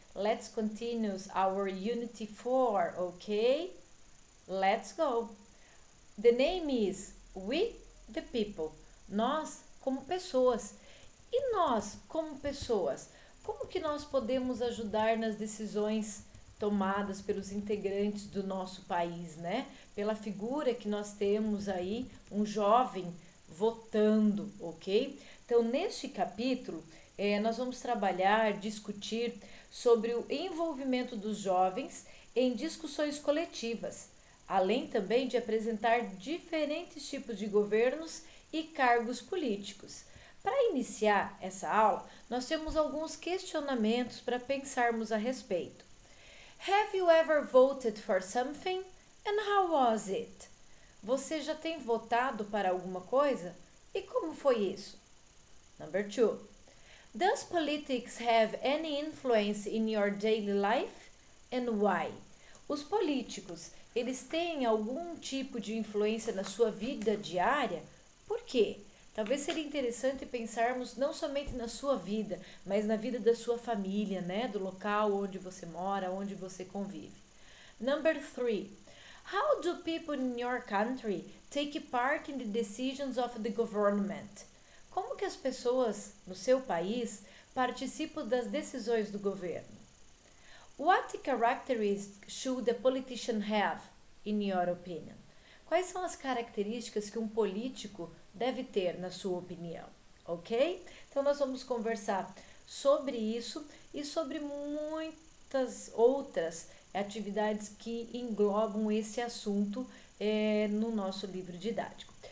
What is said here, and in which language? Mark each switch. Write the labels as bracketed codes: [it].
[en] Let's continue our Unity 4, okay? Let's go. The name is We the People. [pt] Nós como pessoas. E nós como pessoas? Como que nós podemos ajudar nas decisões tomadas pelos integrantes do nosso país, né? Pela figura que nós temos aí, um jovem votando, ok? Então, neste capítulo, nós vamos trabalhar, discutir sobre o envolvimento dos jovens em discussões coletivas, além também de apresentar diferentes tipos de governos e cargos políticos. Para iniciar essa aula, nós temos alguns questionamentos para pensarmos a respeito. [en] Have you ever voted for something? And how was it? [pt] Você já tem votado para alguma coisa? E como foi isso? [en] Number 2. Does politics have any influence in your daily life? And why? [pt] Os políticos, eles têm algum tipo de influência na sua vida diária? Por quê? Talvez seria interessante pensarmos não somente na sua vida, mas na vida da sua família, né? Do local onde você mora, onde você convive. [en] Number 3. How do people in your country take part in the decisions of the government? [pt] Como que as pessoas no seu país participam das decisões do governo? [en] What characteristics should a politician have, in your opinion? [pt] Quais são as características que um político deve ter, na sua opinião? Ok? Então, nós vamos conversar sobre isso e sobre muitas outras atividades que englobam esse assunto no nosso livro didático.